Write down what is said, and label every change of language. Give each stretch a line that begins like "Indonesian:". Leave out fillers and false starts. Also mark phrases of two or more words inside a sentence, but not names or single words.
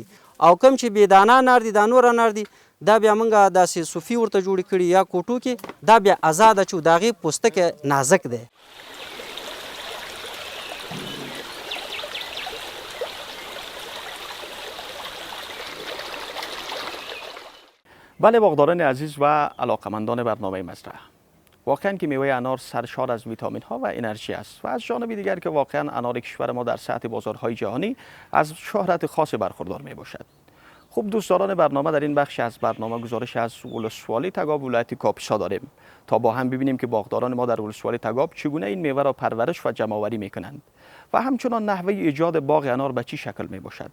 Pashto: او کوم چې بېدانه انار دي دا نور انار دي دا بیا موږ داسې صوفي ورته جوړې کړي یا کوټو کې، دا بیا آزاد اچوو، د هغې پوستکی نازک دی.
Persian: بله باغداران عزیز و علاقمندان برنامه مزرعه، واقعا که میوه انار سرشار از ویتامین ها و انرژی است و از جانب دیگر که واقعا انار کشور ما در سطح بازارهای جهانی از شهرت خاص برخوردار می باشد. خوب دوستداران برنامه، در این بخش از برنامه گزارش از ولسوالی تگاب ولایت کاپیسا داریم تا با هم ببینیم که باغداران ما در ولسوالی تگاب چگونه این میوه را پرورش و جمع‌آوری میکنند و همچنان نحوه ایجاد باغ انار به چه شکل می باشد.